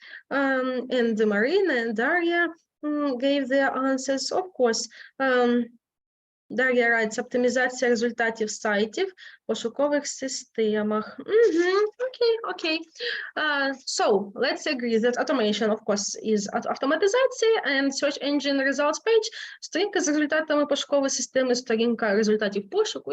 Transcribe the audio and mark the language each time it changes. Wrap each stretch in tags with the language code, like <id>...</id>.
<en>And Marina and Daria gave their answers. Of course,</en> <uk>Дар'я</uk> <en>writes,</en> <uk>оптимізація результатів сайтів в пошукових системах.</uk> <en>Okay. So, let's agree that automation, of course, is автоматизація and search engine results page.</en> <uk>Сторінка з результатами пошукової системи, сторінка результатів пошуку.</uk>